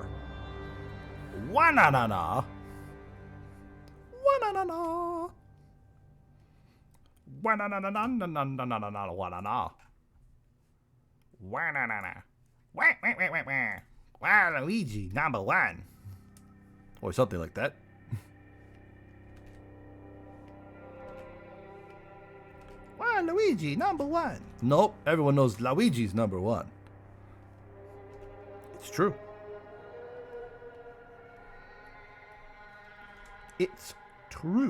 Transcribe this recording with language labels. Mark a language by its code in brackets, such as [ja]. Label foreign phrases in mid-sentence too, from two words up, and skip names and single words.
[en] Wa-na-na-na. Wa-na-na-na. Wa-na-na-na-na-na-na-na-na-na. Wa-na-na. Wa-na-na-na. Wah-wah-wah-wah-wah. Waluigi #1. Or something like that. Waluigi #1. Nope, everyone knows Luigi's #1. It's true. It's true.